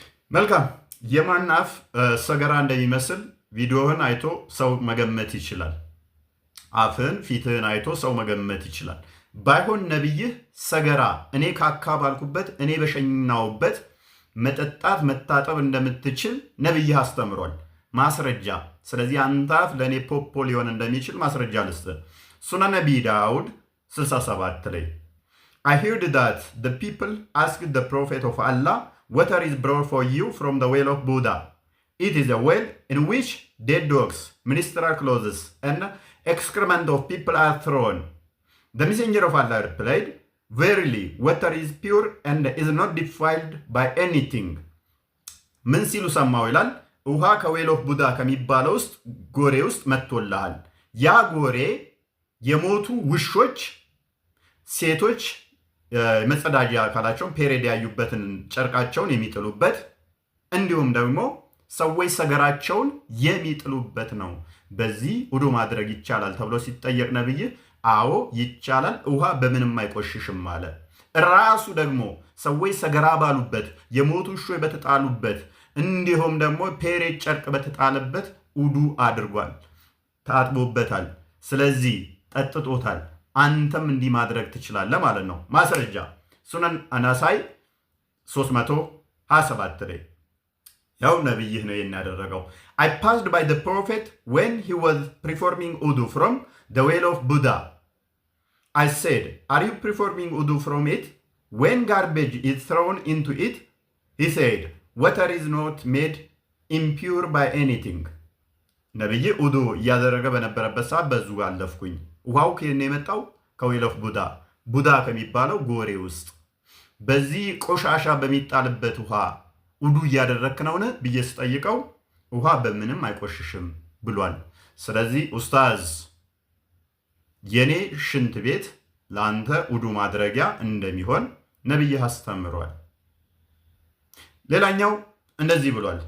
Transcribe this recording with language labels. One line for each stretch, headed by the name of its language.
Amharic: መልካም የማን አፍ ሰገራ እንደሚመስል ቪዲዮህን አይቶ ሰው መገመት ይችላል። አፍህን ፊትህን አይቶ ሰው መገመት ይችላል። ባይሆን ነቢይህ ሰገራ እኔ ካካ ባልኩበት እኔ በሸናውበት መጠጣት መታጠብ እንደምትችል ነቢይህ አስተምሯል። ማስረጃ። ስለዚህ አንተ አፍ ለእኔ ፖፖ ሊሆን እንደሚችል ማስረጃ ልስጥ። ሱና ነቢ ዳውድ 67 ላይ
English: I heard that the people asked the prophet of Allah, water is brought for you from the well of Buddha. It is a well in which dead dogs, ministerial clothes, and excrement of people are thrown. The messenger of Allah replied, verily, water is pure and is not defiled by anything.
Amharic: ምን ሲሉ ሰማው ይላል። ውሃ ከዌል ኦፍ ቡዳ ከሚባለው ውስጥ ጎሬ ውስጥ መጥቶልሃል። ያ ጎሬ የሞቱ ውሾች፣ ሴቶች የመጸዳጃ አካላቸውን ፔሬድ ያዩበትን ጨርቃቸውን የሚጥሉበት እንዲሁም ደግሞ ሰዎች ሰገራቸውን የሚጥሉበት ነው። በዚህ ውዱ ማድረግ ይቻላል ተብሎ ሲጠየቅ ነብይ አዎ ይቻላል፣ ውሃ በምንም አይቆሽሽም አለ። ራሱ ደግሞ ሰዎች ሰገራ ባሉበት የሞቱ ውሾች በተጣሉበት እንዲሁም ደግሞ ፔሬድ ጨርቅ በተጣለበት ውዱ አድርጓል፣ ታጥቦበታል። ስለዚህ ጠጥቶታል። አንተም እንዲህ ማድረግ ትችላለህ ማለት ነው። ማስረጃ ሱነን አናሳይ 327 ላይ ያው ነብይህ ነው የሚያደረገው።
English: I passed by the prophet when he was performing wudu from the well of Buddha. I said, are you performing wudu from it? When garbage is thrown into it, he said, water is not made impure by anything.
Amharic: ነብይ ውዱ እያደረገ በነበረበት ሰዓት በዙ አለፍኩኝ። ውሃው ከኔ የመጣው ከዌል ኦፍ ቡዳ ቡዳ ከሚባለው ጎሬ ውስጥ በዚህ ቆሻሻ በሚጣልበት ውሃ ውዱ እያደረክ ነውን ብዬ ስጠይቀው ውሃ በምንም አይቆሽሽም ብሏል። ስለዚህ ኡስታዝ የኔ ሽንት ቤት ለአንተ ውዱ ማድረጊያ እንደሚሆን ነብይ አስተምሯል። ሌላኛው እንደዚህ ብሏል።